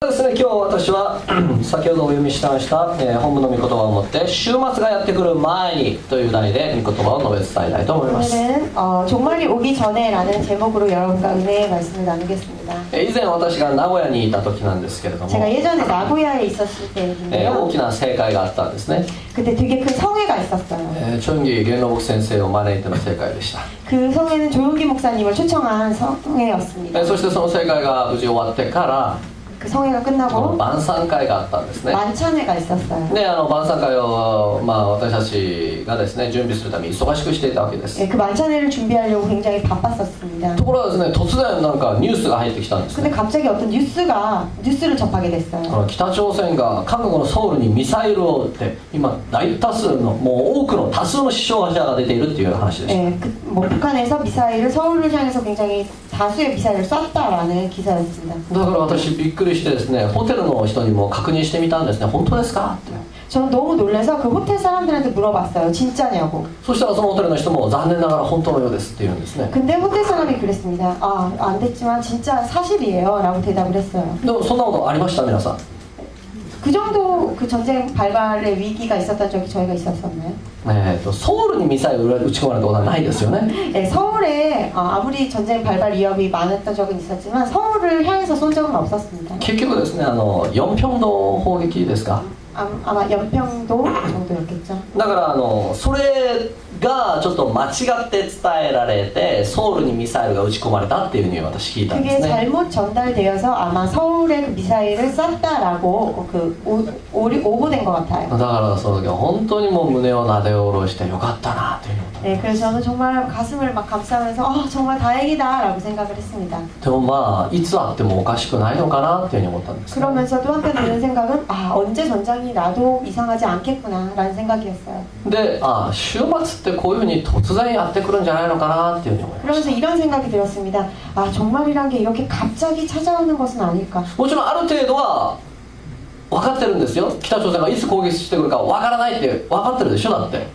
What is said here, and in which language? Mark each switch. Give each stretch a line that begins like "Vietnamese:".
Japanese: ですね、今日私は先ほどお読みしました、本文の御言葉をもって週末がやってくる前にという題で御言葉を述べ伝えたいと思います。
Korean: 오늘은 종말이 오기 전에라는 제목으로 여러분과 은혜의 말씀을 나누겠습니다.
Japanese: 以前私が名古屋にいた時なんですけれども、
Korean: 제가 예전에 나고야에 있었을
Japanese: 大
Korean: 때인데요.
Japanese: きな盛会があったんですね。
Korean: 그때 되게 큰 성회가 있었어요.
Japanese: チョンギ元禄先生を招いての盛会でした。
Korean: 그 성회는 조용기 목사님을 초청한 성회였습니다.
Japanese: そしてその盛会が無事終わってから
Korean: 그 성회가 끝나고
Japanese: 晩餐会があったんですね。
Korean: 만찬회가 있었어요.
Japanese: で、晩餐会を、私たちがですね準備するために忙しくしていたわけです。
Korean: 예, 그 만찬회를 준비하려고 굉장히 바빴었습니다.
Japanese: ところがですね、突然なんかニュースが入ってきたんです
Korean: 근데
Japanese: ね。
Korean: 갑자기 어떤 뉴스를 접하게 됐어요.
Japanese: 北朝鮮が韓国のソウルにミサイルを撃って今大多数のもう多くの多数の死傷者が出ているっていう話でした。
Korean: 예, 북한에서 미사일을 서울을 향해서 굉장히 다수의 미사일을 쐈다라는 기사였습니다.
Japanese: だから私びっくりしてですね、ホテルの人にも確認してみたんですね。本当ですかって。
Korean: 저는 너무 놀라서 그 호텔 사람들한테 물어봤어요. 진짜냐고.
Japanese: そしたらそのホテルの人も残念ながら本当のようですって言うんですね。
Korean: 근데 호텔 사람이 그랬습니다. 아, 안 됐지만 진짜 사실이에요. 라고 대답을 했어요.
Japanese: でもそんなことありました皆さん。
Korean: 그 정도 그 전쟁 발발의 위기가 있었던 적이 저희가 있었었나요?
Japanese: ソウルにミサイル撃ち込まれたことはないですよね。
Korean: 네, 서울에 아무리 전쟁 발발 위협이 많았던 적은 있었지만 서울을 향해서 쏜 적은 없었습니다.
Japanese: 結局ですね、ヨンピョン道砲撃ですか。
Korean: 아마 연평도 정도였겠죠.
Japanese: だからそれがちょっと間違って伝えられてソウルにミサイルが撃ち込まれたっていうふうに私聞いたんで
Korean: 그게
Japanese: すね。
Korean: 잘못 전달되어서 아마 서울에 그 미사일을 쐈다라고 오보된 것 같아요.
Japanese: だからその時は本当にもう胸をなで下ろしてよかったなというふうに思った。
Korean: 네, 그래서 저는 정말 가슴을 막 감싸면서 정말 다행이다라고 생각을 했습니다.
Japanese: でもいつあってもおかしくないのかなっていうふうに思ったんですね。
Korean: 그러면서도 한편 드는 생각은 언제 전장이 나도 이상하지 않겠구나라는 생각이었어요.
Japanese: で、週末ってこういうふうに突然やってくるんじゃないのかなっていうふうに思いまし
Korean: 그러면서 이런 생각이 들었습니다. 종말이란 게 이렇게 갑자기 찾아오는 것은 아닐까.
Japanese: た。もちろんある程度は分かってるんですよ。北朝鮮がいつ攻撃してくるか分からないって分かってるでしょ。だって